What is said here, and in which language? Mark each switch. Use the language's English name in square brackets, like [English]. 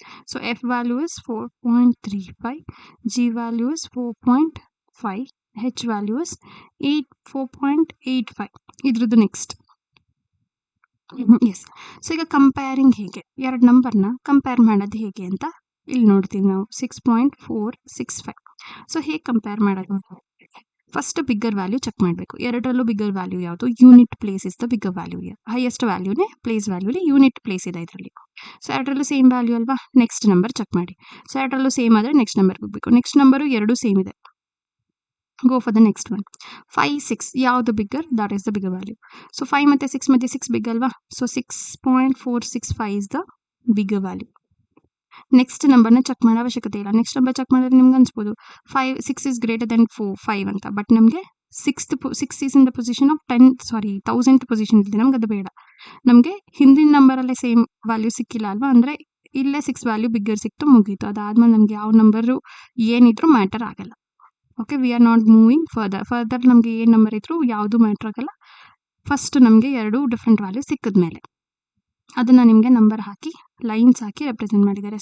[English] So F value is 4.35, G value is 4.5, H value is 4.85. [Kannada] ಇದ್ರದ್ದು next. S. So ಈಗ comparing ಹೇಗೆ, ಎರಡು ನಂಬರ್ನ ಕಂಪೇರ್ ಮಾಡೋದು ಹೇಗೆ ಅಂತ ಇಲ್ಲಿ ನೋಡ್ತೀವಿ ನಾವು. 6.465. ಸೊ ಹೇಗೆ ಕಂಪೇರ್ ಮಾಡೋದು? ಫಸ್ಟ್ ಬಿಗ್ಗರ್ ವ್ಯಾಲ್ಯೂ ಚೆಕ್ ಮಾಡಬೇಕು. ಎರಡರಲ್ಲೂ ಬಿಗ್ಗರ್ ವ್ಯಾಲ್ಯೂ ಯಾವುದು? [English] Unit place is the bigger value. [Kannada] Highest ವ್ಯಾಲ್ಯೂನೇ place ವ್ಯಾಲ್ಯೂಲಿ unit place ಇದೆ ಇದರಲ್ಲಿ. ಸೊ ಎರಡರಲ್ಲೂ ಸೇಮ್ ವ್ಯಾಲ್ಯೂ ಅಲ್ವಾ. ನೆಕ್ಸ್ಟ್ ನಂಬರ್ ಚೆಕ್ ಮಾಡಿ. ಸೊ ಎರಡರಲ್ಲೂ ಸೇಮ್ ಆದರೆ ನೆಕ್ಸ್ಟ್ ನಂಬರ್ಗೆ ಹೋಗಬೇಕು. ನೆಕ್ಸ್ಟ್ ನಂಬರು ಎರಡೂ ಸೇಮ್ ಇದೆ, [English] Go for the next one. [Kannada] 5, 6 ಯಾವುದು bigger? [English] That is the bigger value. [Kannada] So 5 ಮತ್ತು 6 ಮಧ್ಯೆ 6 ಬಿಗ್ ಅಲ್ವಾ. [English] So 6.465 is the bigger value. [Kannada] Next ನಂಬರ್ನ ಚೆಕ್ ಮಾಡೋ ಅವಶ್ಯಕತೆ ಇಲ್ಲ. ನೆಕ್ಸ್ಟ್ ನಂಬರ್ ಚೆಕ್ ಮಾಡಿದ್ರೆ ನಿಮ್ಗೆ ಅನ್ಸ್ಬೋದು [English] 6 is greater than 5 [Kannada] ಅಂತ. ಬಟ್ ನಮಗೆ [English] 6 is in the position of 1000th [Kannada] position ಇದೆ. ನಮ್ಗೆ ಅದು ಬೇಡ. ನಮಗೆ ಹಿಂದಿನ ನಂಬರಲ್ಲೇ ಸೇಮ್ ವ್ಯಾಲ್ಯೂ ಸಿಕ್ಕಿಲ್ಲ ಅಲ್ವಾ. ಅಂದರೆ ಇಲ್ಲೇ 6 ವ್ಯಾಲ್ಯೂ ಬಿಗ್ಗರ್ ಸಿಕ್ತು, ಮುಗೀತು. ಅದಾದ್ಮೇಲೆ ನಮ್ಗೆ ಯಾವ ನಂಬರು ಏನಿದ್ರು ಮ್ಯಾಟರ್ ಆಗಲ್ಲ. [English] okay, we are not moving further [Kannada] ನಮಗೆ ಏನು ನಂಬರ್ ಇದ್ರು ಯಾವುದು ಮ್ಯಾಟರ್ ಆಗಲ್ಲ. ಫಸ್ಟ್ ನಮಗೆ ಎರಡು ಡಿಫ್ರೆಂಟ್ ವ್ಯಾಲ್ಯೂ ಸಿಕ್ಕಿದ್ಮೇಲೆ ಅದನ್ನು ನಿಮಗೆ ನಂಬರ್ ಹಾಕಿ ಲೈನ್ಸ್ ಹಾಕಿ ರೆಪ್ರೆಸೆಂಟ್ ಮಾಡಿದ್ದಾರೆ.